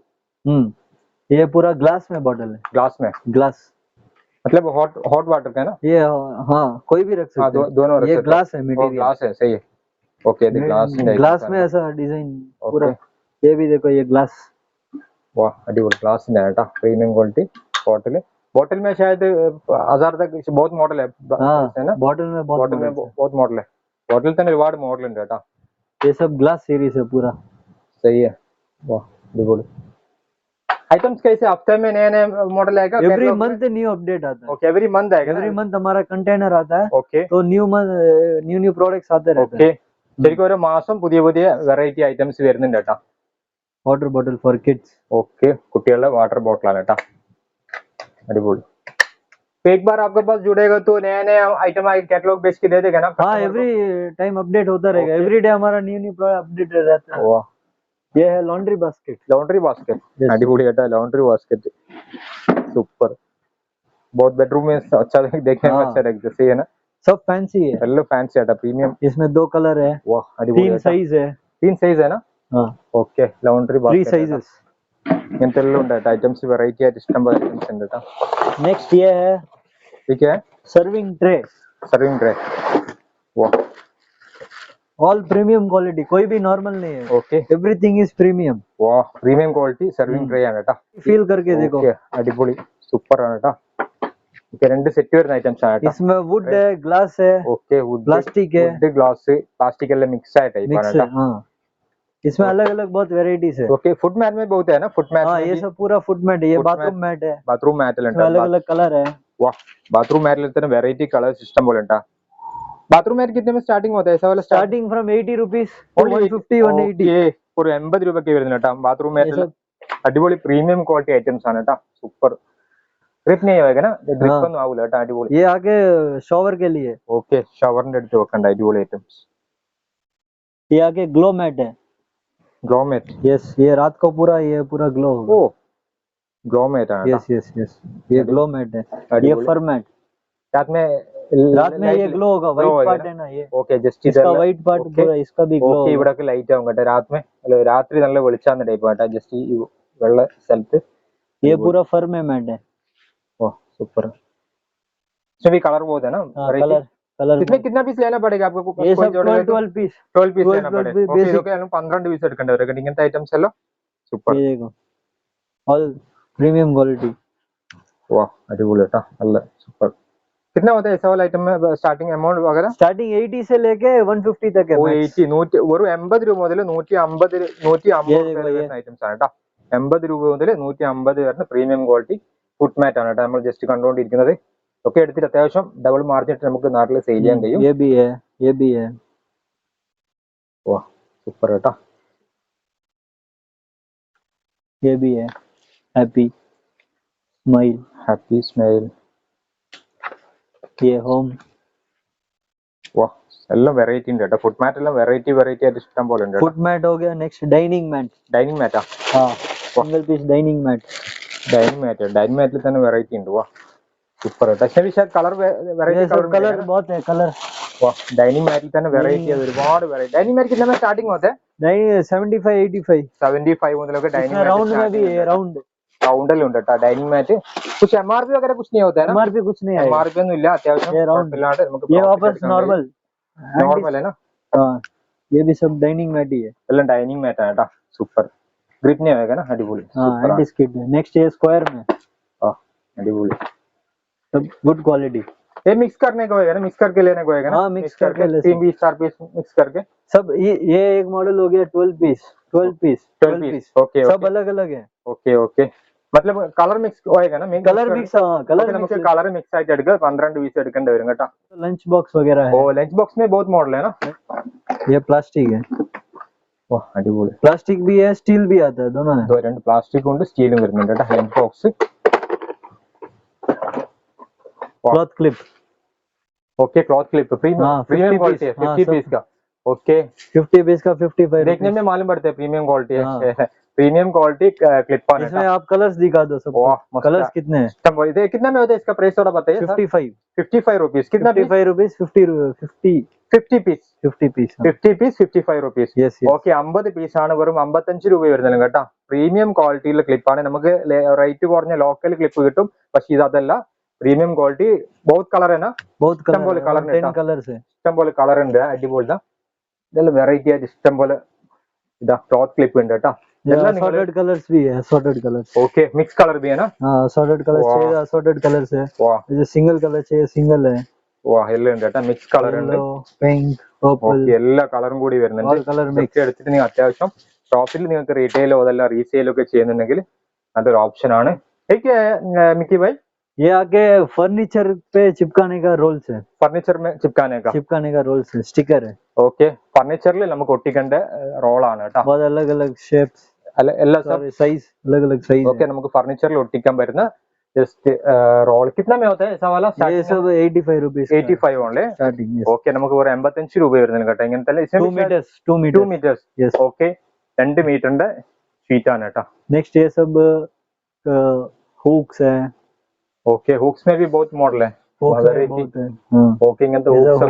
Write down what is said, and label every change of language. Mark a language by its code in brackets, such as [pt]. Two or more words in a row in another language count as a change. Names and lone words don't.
[hi] ये पूरा ग्लास में बॉटल है, ग्लास में ग्लास मतलब हॉट वाटर का है ना, ये हाँ कोई भी रख हाँ सकते हैं। दोनों रख ये सकते हैं। ग्लास है, ओ, मटेरियल ग्लास है सही है। ओके ये ग्लास ग्लास में ऐसा डिजाइन पूरा। ये भी देखो, ये ग्लास, [ml] वाह अടിപൊളി ഗ്ലാസിന്റെ കേട്ടോ, പ്രീമിയം ക്വാളിറ്റി ബോട്ടിൽ। [hi] बॉटल में शायद 1000 तक बहुत मॉडल है ना, बॉटल में बहुत मॉडल है, [ml] बॉटल തന്നെ ഒരുപാട് മോഡൽ ഉണ്ട് കേട്ടോ। [hi] ये सब ग्लास सीरीज है पूरा, सही है, वाह अടിപൊളി। आइटम्स कैसे हफ्ते में नए नए मॉडल आएगा, [en] every month new update [hi] आता है। ओके [en] every month [hi] आएगा, [en] every month [hi] हमारा कंटेनर आता है, ओके तो न्यू प्रोडक्ट्स आते रहते हैं। ओके [ml] ശരിക്കും ഓരോ മാസം പുതിയ പുതിയ വെറൈറ്റി ഐറ്റംസ് വരുന്നുണ്ട് കേട്ടോ। [en] water bottle for kids, [ml] ओके കുട്ടികളുടെ വാട്ടർ ബോട്ടിലാണ് കേട്ടോ, अടിപൊളി। [hi] तो एक बार आपके पास जुड़ेगा तो नया नया आइटम कैटलॉग बेच के दे देगा ना? हाँ [en] every time update [hi] होता रहेगा, [en] every day [hi] हमारा [en] new product update [hi] रहता है। वाह ये है लॉन्ड्री बास्केट, लॉन्ड्री बास्केट, [ml] अടിപൊളി കേട്ടോ, लॉन्ड्री बास्केट സൂപ്പർ। [hi] बहुत बेडरूम में अच्छा देखने में हाँ। अच्छा लगता है, सही है ना? सब फैंसी है। [ml] എല്ലാം ഫാൻസി ആയിട്ടാ, പ്രീമിയം. [hi] इसमें 2 कलर है, [ml] വാ, അടിപൊളി 3 ആയിട്ടാ. [hi] साइज है. [ml] 3 സൈസ് ആണ്. [hi] हाँ, [ml] ഓക്കെ, ലൗണ്ടറി 3 ബാസ്ക്കറ്റ് [hi] साइजेस. [ml] ഇങ്ങനത്തെ എല്ലാം ഉണ്ട് കേട്ടോ. ഐറ്റംസ് വെറൈറ്റി ആയിട്ട് ഇഷ്ടം പോലെ ഐറ്റംസ് ഉണ്ട് കേട്ടോ. [hi] नेक्स्ट ये है ठीक है, सर्विंग ट्रे. सर्विंग ट्रे. वाह, [en] all premium quality, [hi] कोई भी नॉर्मल नहीं है. [ml] ഓക്കെ. [en] everything is premium. [ml] വാ, പ്രീമിയം ക്വാളിറ്റി സർവിംഗ് ട്രേ ആണ് കേട്ടോ. [hi] फील करके देखो. [ml] ഓക്കെ, അടിപൊളി, സൂപ്പർ ആണ് കേട്ടോ. ഓക്കെ, രണ്ട് സെറ്റ് വരുന്ന ഐറ്റംസ് ആണ് കേട്ടോ. [hi] इसमें वुड है, ग्लास है, [ml] ഓക്കെ, വുഡ്, [hi] प्लास्टिक है, [ml] വുഡ്, ഗ്ലാസ്, പ്ലാസ്റ്റിക് എല്ലാം മിക്സ് ആയ ടൈപ്പ് ആണ് [hi] मिक्स है. [ml] കേട്ടോ. [hi] हाँ, इसमें अलग अलग बहुत वेराइटीज है. ओके, फुट मैट में बहुत है ना, फुट मैट हाँ, में ये भी सब पूरा फुट मैट है. ये Foot बाथरूम मैट है. बाथरूम मैट इसमें अलग अलग कलर है. वाह, बाथरूम मैट लेते हैं, वेराइटी कलर सिस्टम बोले टा. बाथरूम मैट कितने में स्टार्टिंग होता है ऐसा वाला? [en] starting from 80 rupees, 150, 180. [ml] ഒരു 80 രൂപയ്ക്ക് വരുന്നത് കേട്ടോ ബാത്റൂം [hi] ये [ml] മാറ്റ്. [hi] सब [ml] അടിപൊളി പ്രീമിയം ക്വാളിറ്റി ഐറ്റംസ് ആണ് കേട്ടോ. സൂപ്പർ. ഡ്രിപ്പ് [hi] नहीं होएगा [ml] ഡ്രിപ്പ് [hi] हाँ. [ml] ഒന്നും ആവൂല കേട്ടോ. അടിപൊളി. [hi] ये आगे शॉवर के लिए. [ml] ഓക്കെ, ഷവറിന്റെ അടുത്ത് വെക്കണ്ട അടിപൊളി ഐറ്റംസ്. [hi] ये आगे ग्लो मैट है. [ml] ഗ്ലോ മാറ്റ്. [hi] यस, ये रात को पूरा ये पूरा ग्लो होगा. [ml] ഓ, ഗ്ലോ മാറ്റ് ആണ് [hi] यस यस यस, ये ग्लो मैट है. ये [ml] अडिपोली. [hi] फर मैट. रात में ये ग्लो होगा. glow व्हाइट होगा पार्ट ना? है ना ये, [ml] ഓക്കെ, ജസ്റ്റ് [hi] इसका व्हाइट पार्ट पूरा, इसका भी ग्लो [ml] ഓക്കെ. [hi] होगा. [ml] ഇവിടെ ലൈറ്റ് ആവും കേട്ടോ രാത്രി. അല്ല, രാത്രി നല്ല വെളിച്ചാന്ന് ടൈപ്പ് കേട്ടോ. ജസ്റ്റ് ഈ വെള്ള സ്ഥലത്ത്. [hi] ये पूरा फर में मैट है. [ml] ഓ, സൂപ്പർ. [hi] इसमें भी कलर बहुत है ना, हाँ, variety. कलर कलर. इसमें कितना पीस लेना पड़ेगा आपको? ये कोई सब जोड़ेगा 12 तो 12 पीस. 12 पीस 12 लेना पड़ेगा. pieces [ml] ഓക്കെ, basic. ഇതൊക്കെ 12 പീസ് എടുക്കേണ്ടവരൊക്കെ ഇങ്ങനത്തെ ഐറ്റംസ് എല്ലാം. സൂപ്പർ. [hi] ये देखो, [en] all premium quality. [hi] वाह, [ml] अടിപൊളി കേട്ടോ. നല്ല സൂപ്പർ. [hi] कितना होता है ऐसा वाला आइटम में स्टार्टिंग अमाउंट वगैरह? स्टार्टिंग 80 से लेके 150 तक है. [ml] ഓ, max. 80 100 വെറും 80 രൂപ മുതൽ 150 [hi] ये देखो, ये [ml] വരുന്ന ഐറ്റംസ് ആണ് കേട്ടോ. 80 രൂപ മുതൽ 150 വരുന്ന പ്രീമിയം ക്വാളിറ്റി ഫുഡ് മാറ്റ് ആണ് കേട്ടോ നമ്മൾ ജസ്റ്റ് കണ്ടുകൊണ്ടിരിക്കുന്നത്. ഒക്കെ എടുത്തിട്ട് അത്യാവശ്യം ഡബിൾ മാർജിൻ ഇട്ട് നമുക്ക് നാട്ടിൽ സെയിൽ ചെയ്യാൻ കഴിയും. [hi] ये भी है, ये भी है. [ml] വാ, സൂപ്പർ കേട്ടോ. [hi] ये भी है, [en] happy smile. ഹാപ്പി സ്മൈൽ. [hi] ये होम. [ml] വാ, എല്ലാം വെറൈറ്റി ഉണ്ട് കേട്ടോ. ഫുഡ് മാറ്റ് എല്ലാം വെറൈറ്റി ആയിട്ട് ഇഷ്ടം പോലെ ഉണ്ട്. [hi] फुट मैट हो गया. नेक्स्ट डाइनिंग मैट. [ml] ഡൈനിങ് മാറ്റാ. [hi] हाँ, सिंगल पीस डाइनिंग मैट. [ml] ഡൈനിങ് മാറ്റിൽ തന്നെ വെറൈറ്റി ഉണ്ട്. വാ, സൂപ്പർ കേട്ടോ. പക്ഷേ കളർ വെറൈറ്റി [hi] ये सब कलर बहुत है, कलर. [ml] വാ, ഡൈനിങ് മാറ്റിൽ തന്നെ വെറൈറ്റി ഒരുപാട് വെറൈറ്റി. [hi] ഡൈനിങ് മാറ്റ് कितने में स्टार्टिंग होता है? डाइनिंग 75 85. [ml] 75 മുതലൊക്കെ ഡൈനിങ് [hi] राउंड में भी है, राउंड. [ml] റൗണ്ടിൽ ഉണ്ട് കേട്ടോ ഡൈനിങ് മാറ്റ്. [hi] कुछ MRP वगैरह कुछ नहीं होता है ना? एमआरपी कुछ नहीं है. [ml] MRP ഒന്നും ഇല്ല. അത്യാവശ്യം [hi] ये round. [ml] കുഴപ്പമില്ലാണ്ട് നമുക്ക് [hi] ये वापस नॉर्मल. നോർമൽ है ना? हाँ, ये भी सब डाइनिंग मैट ही है. [ml] എല്ലാം ഡൈനിങ് മാറ്റ് ആണ് കേട്ടോ. സൂപ്പർ. [hi] ग्रिप नहीं होएगा ना? अडिपोली. हाँ, [en] anti skid. [hi] नेक्स्ट ये स्क्वायर में. हाँ, अडिपोली. सब [en] good quality. [hi] ये मिक्स करने को होएगा ना? मिक्स करके लेने को होएगा ना? हाँ, मिक्स करके ले 3 पीस 4 पीस मिक्स करके. सब ये एक मॉडल हो गया 12 पीस. 12 पीस. 12 पीस. ओके सब अलग अलग है. ओके ओके. मतलब കളർ മിക്സ് होएगा ना? कलर मिक्स. हाँ, कलर [ml] നമുക്ക് [hi] मिक्स. [ml] കളർ മിക്സ് ആയിട്ട് എടുക്കുക. 12 പീസ് എടുക്കേണ്ടി വരും കേട്ടോ. [hi] लंच बॉक्स वगैरह ओ, है. लंच बॉक्स में बहुत मॉडल है ना? ये प्लास्टिक है. वाह, अडिपोली. प्लास्टिक भी है, स्टील भी आता है, दोनों है. [ml] രണ്ട് പ്ലാസ്റ്റിക് ഉണ്ട് സ്റ്റീലും വരുന്നുണ്ട് കേട്ടോ. ലഞ്ച് ബോക്സ്. [hi] क्लॉथ क्लिप. ओके, क्लॉथ क्लिप प्रीमियम हाँ, प्रीमियम 50 क्वालिटी है. पीस. हाँ, 50 सब. पीस का. ओके, 50 पीस का 55 देखने में मालूम पड़ता है प्रीमियम क्वालिटी है. हाँ. प्रीमियम क्वालिटी क्लिप ऑन इसमें है. आप कलर्स दिखा दो सब. वाह, मस्त कलर्स है. कितने हैं? ये कितना में होता है? इसका प्राइस थोड़ा बताइए सर. 55. 55 रुपीस. कितना पीस? 55 रुपीस. 50 50 पीस. 50 पीस. [ml] 50 പീസ് 55 റുപ്പീസ്. [en] Yes, yes. [ml] ഓക്കെ, 50 പീസാണ് വെറും 55 രൂപ വരുന്നത് കേട്ടോ. പ്രീമിയം ക്വാളിറ്റിയിലുള്ള ക്ലിപ്പാണ്. നമുക്ക് റേറ്റ് കുറഞ്ഞ ലോക്കൽ ക്ലിപ്പ് കിട്ടും. പക്ഷെ ഇത് അതല്ല, പ്രീമിയം ക്വാളിറ്റി. ബഹുത് കളർ ആണ്. [hi] बहुत [ml] ഇഷ്ടം പോലെ [hi] कलर [ml] കളർ [hi] 10 कलर्स है. [ml] ഇഷ്ടം പോലെ കളർ ഉണ്ട്. അടിപൊളി. ഇതെല്ലാം വെറൈറ്റി ആയിട്ട് ഇഷ്ടം പോലെ ഇതാ ക്ലോത്ത് ക്ലിപ്പ് ഉണ്ട് കേട്ടോ. [hi] असॉर्टेड कलर्स भी है. असॉर्टेड कलर्स. ओके, मिक्स कलर भी है ना? हाँ, असॉर्टेड कलर्स वाह. चाहिए, असॉर्टेड कलर्स है. वाह जैसे सिंगल कलर चाहिए, सिंगल है. [ml] വാ, എല്ലാം ഉണ്ട് കേട്ടോ. മിക്സ് കളർ ഉണ്ട്. [hi] येलो, पिंक, पर्पल, [ml] ഓക്കെ, എല്ലാ കളറും കൂടി വരുന്നുണ്ട്. [hi] ऑल कलर मिक्स. [ml] ഇതൊക്കെ എടുത്തിട്ട് നിങ്ങൾ അത്യാവശ്യം ഷോപ്പിൽ നിങ്ങൾക്ക് റീറ്റെയിലോ അതല്ല റീസെയിലോ ഒക്കെ ചെയ്യുന്നുണ്ടെങ്കിൽ അതൊരു ഓപ്ഷൻ ആണ്. മിക്കി ഭായ്, [hi] ये आके फर्नीचर पे चिपकाने का रोल्स है. फर्नीचर चिपकाने का चिपकाने का रोल्स है, स्टिकर है. [ml] ഓക്കെ, ഫർണിച്ചറിൽ നമുക്ക് ഒട്ടിക്കേണ്ട റോളാണ് കേട്ടോ. [hi] बहुत अलग अलग शेप्स, [ml] അല്ല എല്ലാ [hi] साइज अलग अलग साइज [ml] ഓക്കെ, നമുക്ക് ഫർണിച്ചറിൽ ഒട്ടിക്കാൻ പറ്റുന്ന ജസ്റ്റ് റോൾ. [hi] कितना में होता है ऐसा वाला? ये सब 85 रुपीस [ml] 85 ഓൺലി. [hi] स्टार्टिंग. [ml] ഓക്കെ, നമുക്ക് ഒരു 85 രൂപ വരുന്നുണ്ട് കേട്ടോ. ഇങ്ങനത്തെ [hi] 2 मीटर्स. [ml] 2 മീറ്റേഴ്സ്. [en] Yes. [ml] ഓക്കെ, 2 മീറ്ററിന്റെ ഷീറ്റ് ആണ് കേട്ടോ. [hi] नेक्स्ट ये सब हुक्स है. ओके हुक्स में भी बहुत मॉडल है Hooks है, variety बहुत है हाँ [ml] ओके ഇങ്ങനത്തെ [hi] ये [ml] ഹൂക്സ്